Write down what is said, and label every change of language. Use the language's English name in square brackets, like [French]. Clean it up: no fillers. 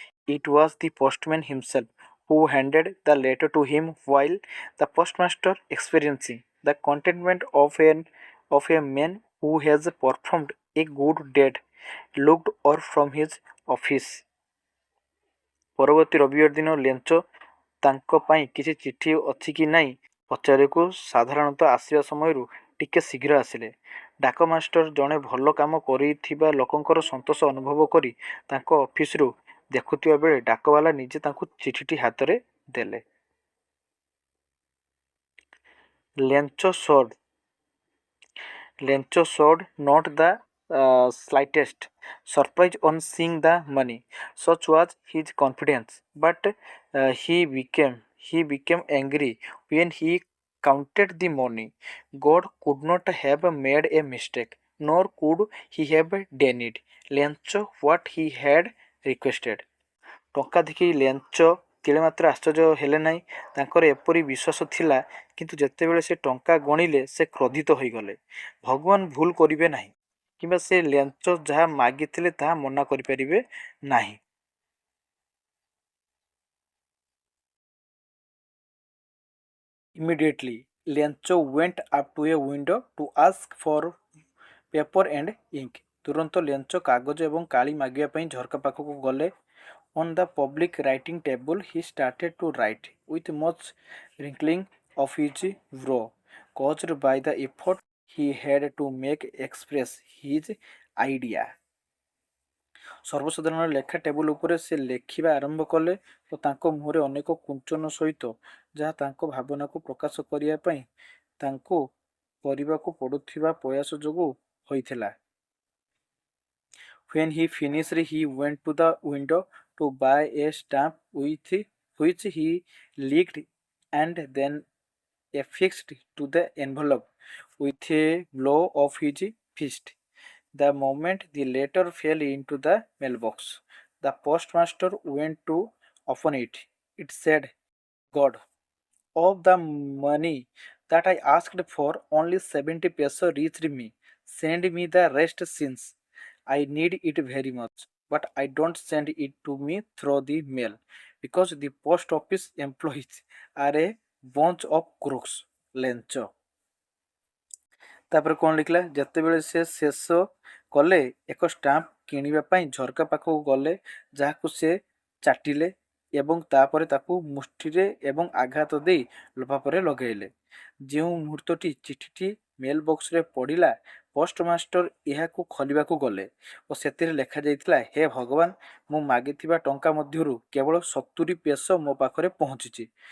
[English] It was the postman himself who handed the letter to him while the postmaster, experiencing the contentment of a man who has performed a good deed, looked out from his office. [Odia] ପରବର୍ତ୍ତୀ ରବିବାର ଦିନ ଲେଞ୍ଚ ତାଙ୍କ ପାଇଁ କିଛି ଚିଠି ଅଛି କି ନାହିଁ ପଚାରିବାକୁ ସାଧାରଣତଃ ଆସିବା ସମୟରୁ ଟିକେ ଶୀଘ୍ର ଆସିଲେ। ଡାକମାଷ୍ଟର ଜଣେ ଭଲ କାମ କରିଥିବା ଲୋକଙ୍କର ସନ୍ତୋଷ ଅନୁଭବ କରି ତାଙ୍କ ଅଫିସରୁ ଦେଖୁଥିବା ବେଳେ ଡାକବାଲା ନିଜେ ତାଙ୍କୁ ଚିଠିଟି ହାତରେ ଦେଲେ। [English] Lencho showed not the slightest surprise on seeing the money. Such was his confidence. But he became angry when he counted the money. God could not have made a mistake, nor could he have denied Lencho what he had requested. [Odia] ଟଙ୍କା ଦେଖି ଲେଞ୍ଚ ତିଳେ ମାତ୍ର ଆଶ୍ଚର୍ଯ୍ୟ ହେଲେ ନାହିଁ। ତାଙ୍କର ଏପରି ବିଶ୍ୱାସ ଥିଲା, କିନ୍ତୁ ଯେତେବେଳେ ସେ ଟଙ୍କା ଗଣିଲେ ସେ କ୍ରୋଧିତ ହୋଇଗଲେ। ଭଗବାନ ଭୁଲ କରିବେ ନାହିଁ, କିମ୍ବା ସେ ଲେଞ୍ଚ ଯାହା ମାଗିଥିଲେ ତାହା ମନା କରିପାରିବେ ନାହିଁ। [English] Immediately, Lencho went up to a window to ask for paper and ink. [Odia] ତୁରନ୍ତ ଲେଞ୍ଚ କାଗଜ ଏବଂ କାଳି ମାଗିବା ପାଇଁ ଝରକା ପାଖକୁ ଗଲେ। [English] On the public writing table, he started to write with much wrinkling of his brow, caused by the effort he had to make express his idea. [Odia] ସର୍ବସାଧାରଣ ଲେଖା table ଉପରେ ସେ ଲେଖିବା ଆରମ୍ଭ କଲେ ଓ ତାଙ୍କ ମୁହଁରେ ଅନେକ କୁଞ୍ଚନ ସହିତ ଯାହା ତାଙ୍କ ଭାବନାକୁ ପ୍ରକାଶ କରିବା ପାଇଁ ତାଙ୍କୁ କରିବାକୁ ପଡୁଥିବା ପ୍ରୟାସ ଯୋଗୁଁ ହୋଇଥିଲା। [English] When he finished, he went to the window to buy a stamp which he licked and then affixed to the envelope with a blow of his fist. The moment the letter fell into the mailbox, the postmaster went to open it. It said, God, of the money that I asked for, only 70 peso reached me. Send me the rest since I need it very much. But I don't send it to me through the mail because the post office employees are a bunch of crooks. Lencho. [Odia] ତାପରେ କ'ଣ ଲେଖିଲା, ଯେତେବେଳେ ସେ ଶେଷ କଲେ ଏକ stamp କିଣିବା ପାଇଁ ଝରକା ପାଖକୁ ଗଲେ, ଯାହାକୁ ସେ ଚାଟିଲେ ଏବଂ ତାପରେ ତାକୁ ମୁଷ୍ଟିରେ ଏବଂ ଆଘାତ ଦେଇ ଲଫାଫାରେ ଲଗାଇଲେ। ଯେଉଁ ମୁହୂର୍ତ୍ତଟି ଚିଠିଟି ମେଲ ବକ୍ସରେ ପଡ଼ିଲା, ପୋଷ୍ଟମାଷ୍ଟର ଏହାକୁ ଖୋଲିବାକୁ ଗଲେ ଓ ସେଥିରେ ଲେଖାଯାଇଥିଲା, ହେ ଭଗବାନ, ମୁଁ ମାଗିଥିବା ଟଙ୍କା ମଧ୍ୟରୁ କେବଳ 70 ପେସୋ ମୋ ପାଖରେ ପହଞ୍ଚିଛି।